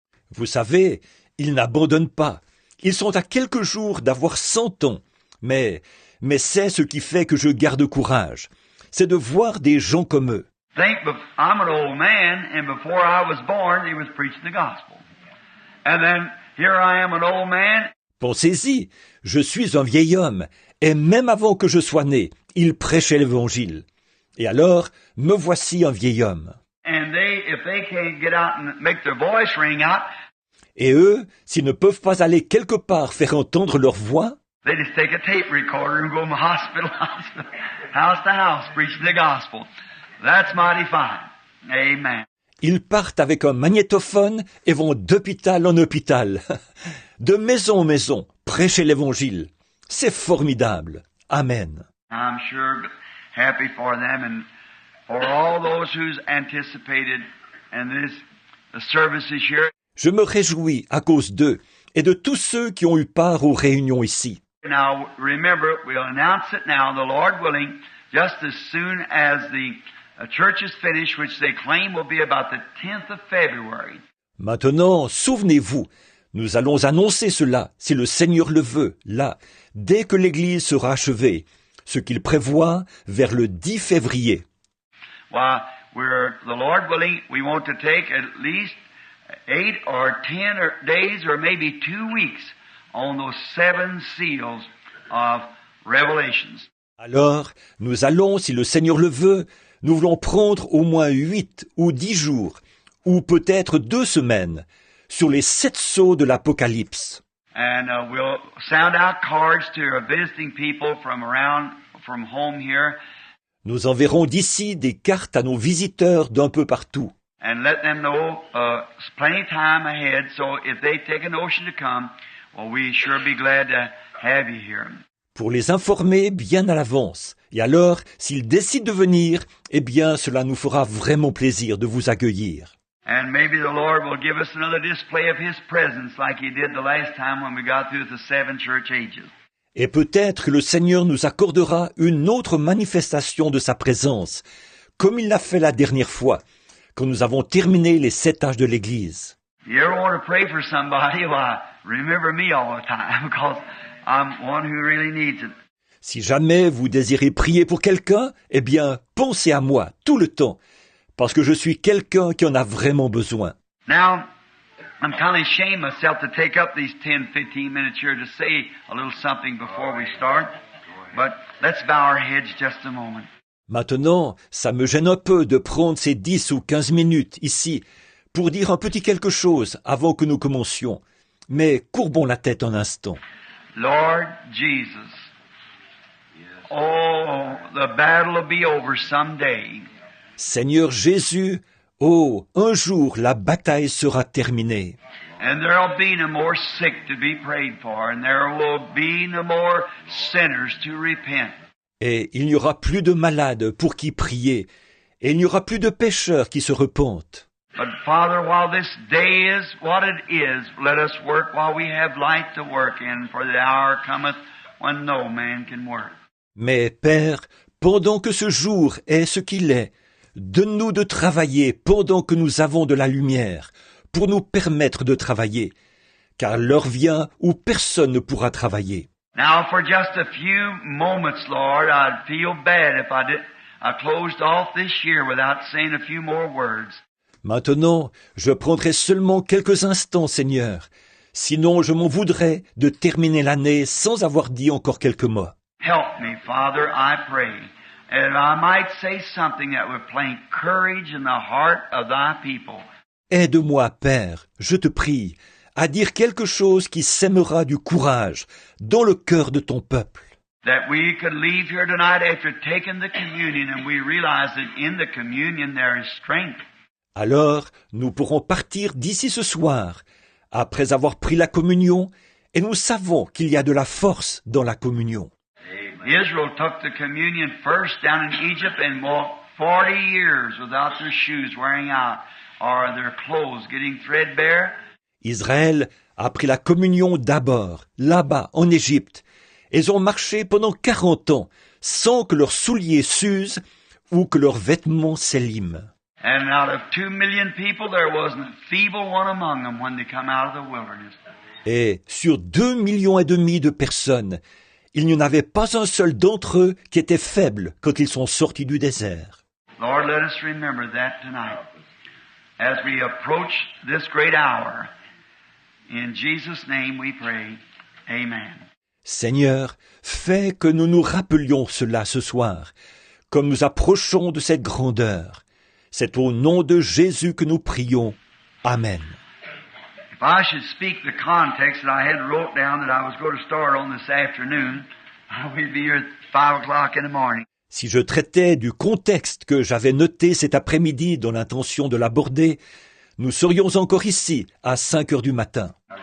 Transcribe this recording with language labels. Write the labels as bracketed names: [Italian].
[French] Vous savez, ils n'abandonnent pas. Ils sont à quelques jours d'avoir 100 ans. Mais c'est ce qui fait que je garde courage. C'est de voir des gens comme eux. [English] Think, I'm an old man, and before I was born, he was preaching the gospel. And then here I am, an old man. [French] Pensez-y, je suis un vieil homme, et même avant que je sois né, il prêchait l'Évangile. Et alors, me voici un vieil homme. [English] And if they can't get out and make their voice ring out, [French] et eux, s'ils ne peuvent pas aller quelque part faire entendre leur voix, [English] they just take a tape recorder and go from hospital house to house, preaching the gospel. That's mighty fine. Amen. [French] Ils partent avec un magnétophone et vont d'hôpital en hôpital, de maison en maison, prêcher l'Évangile. C'est formidable. Amen. [English] I'm sure happy for them and for all those who's anticipated and the services here. [French] Je me réjouis à cause d'eux et de tous ceux qui ont eu part aux réunions ici. [English] Now, remember, we'll announce it now, the Lord willing, just as soon as the church is finished, which they claim will be about the 10th of February. [French] Maintenant, souvenez-vous, nous allons annoncer cela, si le Seigneur le veut, là, dès que l'Église sera achevée, ce qu'il prévoit vers le 10 février. [English] Well, the Lord willing, we want to take at least 8 or 10 days or maybe 2 weeks on those 7 seals of Revelations. [French] Alors, nous allons, si le Seigneur le veut, nous voulons prendre au moins 8 ou 10 jours, ou peut-être 2 semaines, sur les 7 sceaux de l'Apocalypse. [English] And we'll sound out cards to visiting people from home here. [French] Nous enverrons d'ici des cartes à nos visiteurs d'un peu partout. [English] And let them know plenty of time ahead, so if they take a notion to come, well, we sure be glad to have you here. [French] Pour les informer bien à l'avance. Et alors, s'ils décident de venir, eh bien, cela nous fera vraiment plaisir de vous accueillir. [English] And maybe the Lord will give us another display of His presence like He did the last time when we got through the 7 church ages. [French] Et peut-être que le Seigneur nous accordera une autre manifestation de sa présence, comme il l'a fait la dernière fois, quand nous avons terminé les 7 âges de l'Église. [English] You ever want to pray for somebody? Well, remember me all the time, because I'm one who really needs it. [French] Si jamais vous désirez prier pour quelqu'un, eh bien, pensez à moi tout le temps, parce que je suis quelqu'un qui en a vraiment besoin. [English] Now, I'm kind of ashamed myself to take up these 10-15 minutes here to say a little something before we start, but let's bow our heads just a moment. [French] Maintenant, ça me gêne un peu de prendre ces 10 ou 15 minutes ici pour dire un petit quelque chose avant que nous commencions. Mais courbons la tête un instant. [English] Lord Jesus, oh, the battle will be over someday. [French] Seigneur Jésus, oh, un jour la bataille sera terminée. [English] And there will be no more sick to be prayed for, and there will be no more sinners to repent. [French] Et il n'y aura plus de malades pour qui prier, et il n'y aura plus de pécheurs qui se repentent. [English] But Father, while this day is what it is, let us work while we have light to work in, for the hour cometh when no man can work. [French] Mais Père, pendant que ce jour est ce qu'il est, donne-nous de travailler pendant que nous avons de la lumière, pour nous permettre de travailler, car l'heure vient où personne ne pourra travailler. [English] Now, for just a few moments, Lord, I'd feel bad if I closed off this year without saying a few more words. [French] Maintenant, je prendrai seulement quelques instants, Seigneur. Sinon, je m'en voudrais de terminer l'année sans avoir dit encore quelques mots. [English] Help me, Father, I pray, and I might say something that would plant courage in the heart of thy people. [French] Aide-moi, Père, je te prie, à dire quelque chose qui sèmera du courage dans le cœur de ton peuple. [English] That we could leave here tonight after taking the communion and we realize that in the communion there is strength. [French] Alors nous pourrons partir d'ici ce soir, après avoir pris la communion, et nous savons qu'il y a de la force dans la communion. [English] Israel took the communion first down in Egypt and walked 40 years without their shoes wearing out or their clothes getting threadbare. [French] Israël a pris la communion d'abord, là-bas, en Égypte. Ils ont marché pendant 40 ans, sans que leurs souliers s'usent ou que leurs vêtements s'éliment. [English] And out of 2 million people, there wasn't a feeble one among them when they come out of the wilderness. [French] Et sur 2,5 millions de personnes, il n'y en avait pas un seul d'entre eux qui était faible quand ils sont sortis du désert. [English] Lord, let us remember that tonight as we approach this great hour. In Jesus' name we pray. Amen. [French] Seigneur, fais que nous nous rappelions cela ce soir, comme nous approchons de cette grandeur. C'est au nom de Jésus que nous prions. Amen. [English] If I should speak the context that I had wrote down that I was going to start on this afternoon, we'd be here at 5 o'clock in the morning. [French] Si je traitais du contexte que j'avais noté cet après-midi dans l'intention de l'aborder, nous serions encore ici à 5 heures du matin.